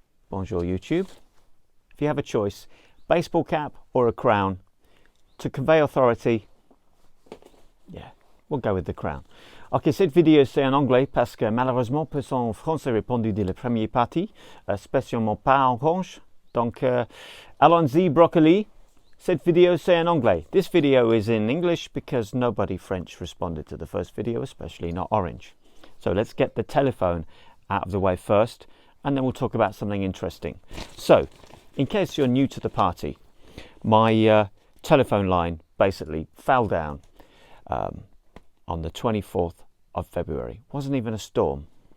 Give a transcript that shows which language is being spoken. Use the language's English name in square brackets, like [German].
[French] Bonjour YouTube. [English] If you have a choice, baseball cap or a crown, to convey authority, yeah, we'll go with the crown. [French] Ok, cette vidéo c'est en anglais parce que malheureusement personne français répondu dès la première partie, spécialement pas en orange. Donc, allons-y broccoli. Cette vidéo c'est en anglais. [English] This video is in English because nobody French responded to the first video, especially not orange. So let's get the telephone out of the way first, and then we'll talk about something interesting. So, in case you're new to the party, my telephone line basically fell down on the 24th of February. Wasn't even a storm.